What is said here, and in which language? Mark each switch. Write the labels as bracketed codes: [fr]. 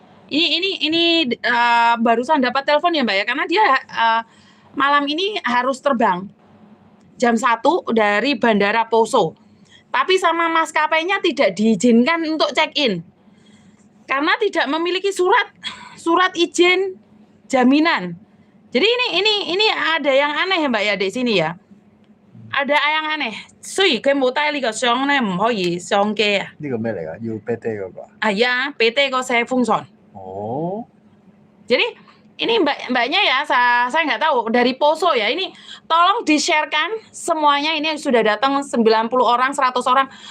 [id] Ini barusan dapat telepon ya Mbak ya, karena dia malam ini harus terbang jam 1 dari Bandara Poso. Tapi sama maskapainya tidak diizinkan untuk check-in. Karena tidak memiliki surat izin jaminan. Jadi ini ada yang aneh ya Mbak ya di sini ya. Ada yang aneh. [yue] 雖然佢冇帶呢個相咧，唔可以上機啊。呢個咩嚟㗎？要 PT 嗰個啊？係啊，PT 個寫封信。哦。 [id] Jadi ini mbaknya ya, saya nggak tahu dari Poso ya. Ini tolong di-share-kan semuanya, ini sudah datang 90 orang, 100 orang.